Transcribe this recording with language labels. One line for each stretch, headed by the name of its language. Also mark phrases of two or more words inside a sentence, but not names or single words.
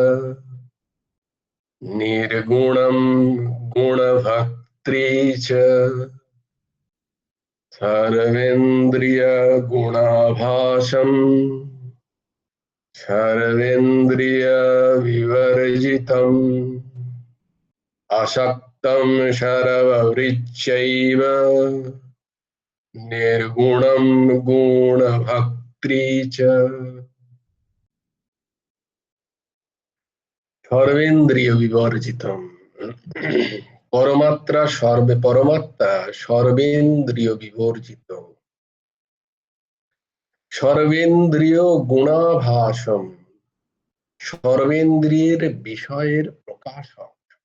Sanskrit: निर्गुणं गुणभक्त्री च, सर्वेन्द्रिय गुणाभासम्, सर्वेन्द्रिय विवर्जितम्, असक्तं सर्वभृच्चैव, निर्गुणं गुणभक्त्री च। সর্বেন্দ্রিয় বিবর্জিতম,
Bangla: পরমাত্মা সর্বেন্দ্রিয় বিবর্জিত,
Sanskrit: সর্বেন্দ্রিয় গুণাভাসম,
Bangla: সর্বেন্দ্রিয়ের বিষয়ের প্রকাশক,